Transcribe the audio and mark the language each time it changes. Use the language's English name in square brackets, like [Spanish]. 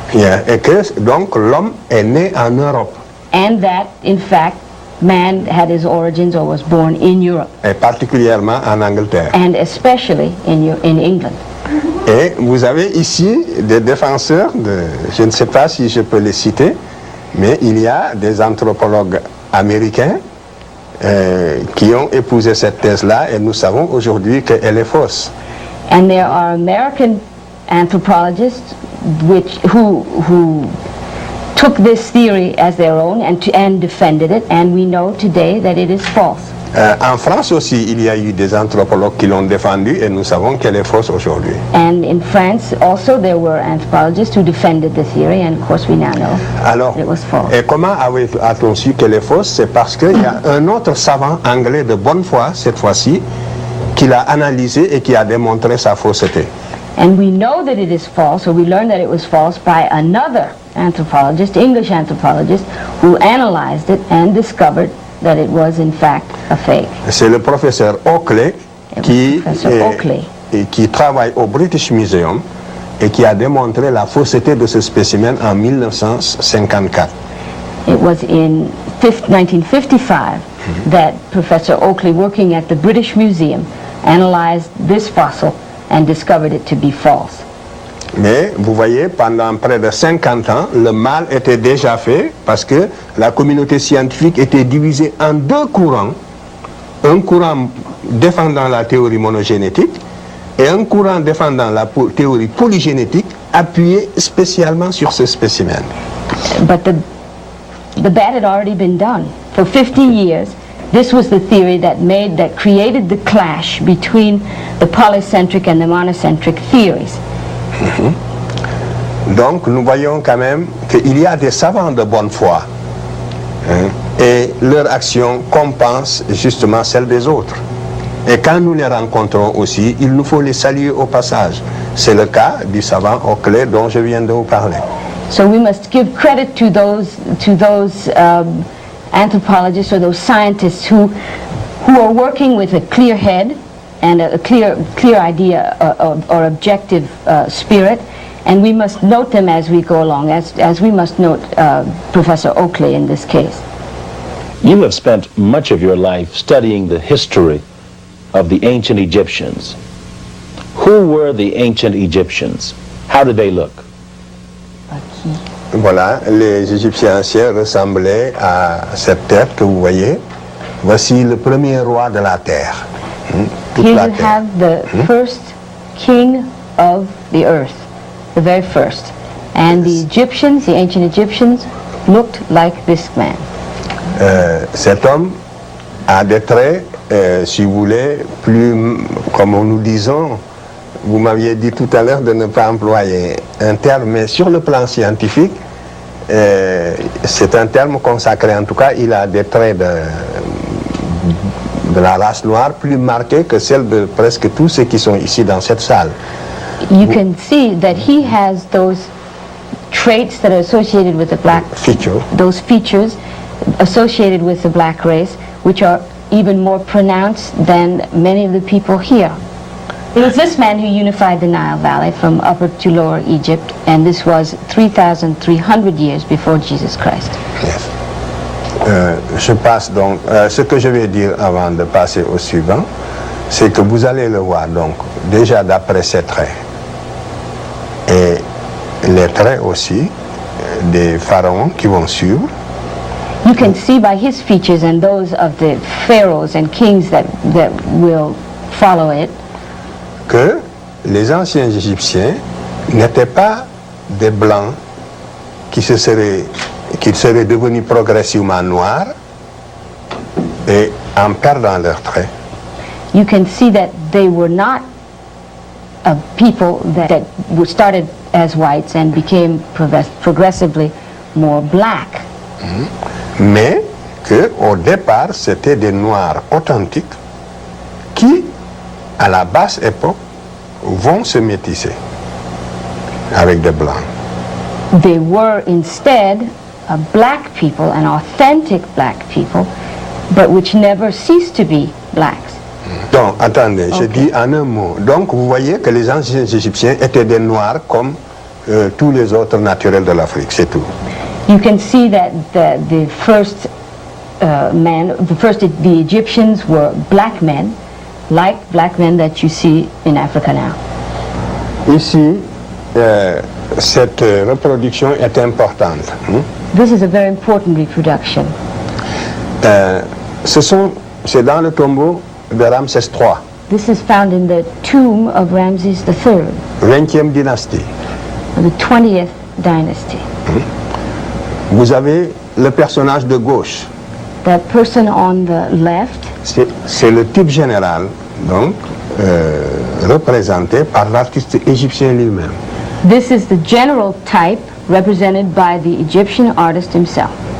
[French] Yeah, et que donc l'homme est né en Europe. [English] And that, in fact, man had his origins or was born in Europe. [French] Et particulièrement en Angleterre. [English] And especially in England. [French] Et vous avez ici des défenseurs, je ne sais pas si je peux les citer, mais il y a des anthropologues américains qui ont épousé cette thèse-là et nous savons aujourd'hui qu'elle est fausse. [English] And there are American anthropologists who took this theory as their own and defended it, and we know today that it is false. [French] En France aussi, il y a eu des anthropologues qui l'ont défendu et nous savons qu'elle est fausse aujourd'hui. [English] And in France also there were anthropologists who defended the theory, and of course we now know that it was false. [French] Et comment a-t-on su qu'elle est fausse? C'est parce qu'il y a un autre savant anglais de bonne foi, cette fois-ci, qui l'a analysé et qui a démontré sa fausseté. [English] And we know that it is false, or we learned that it was false by another anthropologist, English anthropologist, who analyzed it and discovered that it was in fact a fake. [French] C'est le professeur Oakley qui travaille au British Museum et qui a démontré la fausseté de ce spécimen en 1954. [English] It was in 1955 that Professor Oakley, working at the British Museum, analyzed this fossil and discovered it to be false. [French] Mais vous voyez, pendant près de 50 ans, le mal était déjà fait parce que la communauté scientifique était divisée en deux courants. Un courant défendant la théorie monogénétique et un courant défendant la théorie polygénétique appuyé spécialement sur ce spécimen. [English] But the bad had already been done. For 50 years, this was the theory that created the clash between the polycentric and the monocentric theories. [French] Donc nous voyons quand même qu'il y a des savants de bonne foi et leur action compense justement celle des autres. Et quand nous les rencontrons aussi, il nous faut les saluer au passage. C'est le cas du savant Oakley dont je viens de vous parler. [English] So we must give credit to those anthropologists or those scientists who are working with a clear head and a clear idea or objective spirit, and we must note them as we go along, as we must note Professor Oakley in this case. You have spent much of your life studying the history of the ancient Egyptians. Who were the ancient Egyptians? How did they look? [French] Voilà, les Égyptiens anciens ressemblaient à cette terre que vous voyez. Voici le premier roi de la terre. [English] Here you have the first king of the earth, the very first. And the Egyptians, the ancient Egyptians, looked like this man. [French] Cet homme a des traits, si vous voulez, plus, comme nous disons, vous m'aviez dit tout à l'heure de ne pas employer un terme, mais sur le plan scientifique, c'est un terme consacré. En tout cas, il a des traits de la race noire plus marqués que celles de presque tous ceux qui sont ici dans cette salle. [English] You can see that he has those traits that are associated with the black Feature. those features associated with the black race, which are even more pronounced than many of the people here. It was this man who unified the Nile Valley from Upper to Lower Egypt, and this was 3,300 years before Jesus Christ. Yes. [French] Je passe donc, ce que je vais dire avant de passer au suivant, c'est que vous allez le voir donc, déjà d'après ses traits, et les traits aussi des pharaons qui vont suivre. [English] You can see by his features and those of the pharaohs and kings that will follow it, [French] que les anciens Égyptiens n'étaient pas des blancs qui seraient devenus progressivement noirs et en perdant leurs traits. [English] you can see that they were not people that were started as whites and became progressively more black. [French] Mais qu'au départ, c'était des noirs authentiques qui, à la basse époque, vont se métisser avec des blancs. [English] They were instead black people, an authentic black people, but which never ceased to be blacks. [French] Donc, attendez, je dis en un mot. Donc, vous voyez que les anciens Égyptiens étaient des noirs comme tous les autres naturels de l'Afrique, c'est tout. [English] You can see that the first the Egyptians were black men, like black men that you see in Africa now. [French] Ici, cette reproduction est importante. [English] This is a very important reproduction. [French] C'est dans le tombeau de Ramsès III, [English] This is found in the tomb of Ramses III, [French] 20e dynastie. [English] the 20th dynasty. [French] Vous avez le personnage de gauche. [English] That person on the left, [French] C'est le type général, donc, représenté par l'artiste égyptien lui-même. [English] this is the general type represented by the Egyptian artist himself.